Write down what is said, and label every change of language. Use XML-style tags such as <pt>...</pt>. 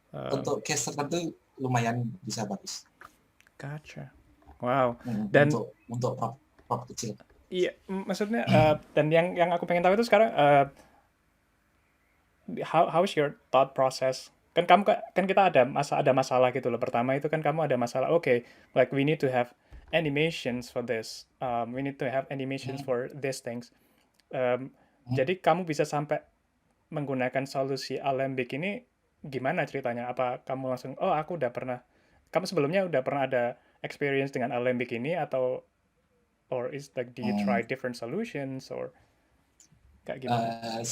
<id>untuk case tertentu lumayan bisa bagus.</id> <en>Gotcha. Wow.</en> <id>Dan untuk prop kecil. Iya, maksudnya dan yang aku pengen tahu itu sekarang</id> <en>how is your thought process?</en> <id>Kan kita ada masalah gitu loh. Pertama itu kan kamu ada masalah.</id> <en>Okay, like we need to have animations for this. We need to have animations for these things.</en> <id>Jadi kamu bisa sampai menggunakan solusi Alembic ini gimana ceritanya? Apa kamu langsung kamu sebelumnya udah pernah ada experience dengan Alembic ini atau</id> <en>or is like do you try different solutions or</en> <id>kayak gimana?</id>